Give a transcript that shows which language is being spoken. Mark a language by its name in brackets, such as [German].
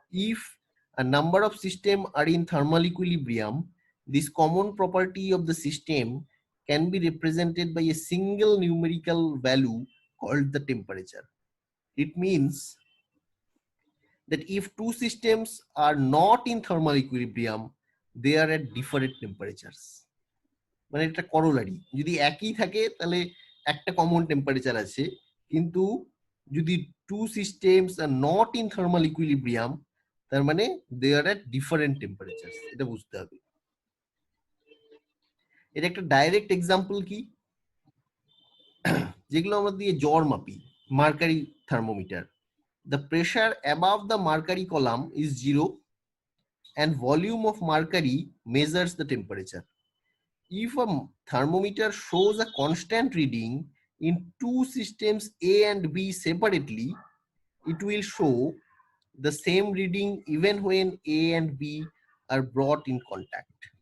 [English] If a number of systems are in thermal equilibrium, this common property of the system can be represented by a single numerical value called the temperature. It means that if two systems are not in thermal equilibrium, they are at different temperatures. [Bangla] মানে এটা corollary, যদি একই থাকে তাহলে একটা common temperature আছে, কিন্তু যদি [English] two systems are not in thermal equilibrium [Bangla] তার মানে [English] they are at different temperatures, [Bangla] এটা বুঝতে হবে। এটা একটা ডাইরেক্ট এক্সাম্পল কি, যেগুলো আমরা দিয়ে জ্বর মাপি, mercury thermometer. [English] The pressure above the mercury column is 0 and volume of mercury measures the temperature. If a thermometer shows a constant reading in two systems A and B separately, it will show the same reading even when A and B are brought in contact.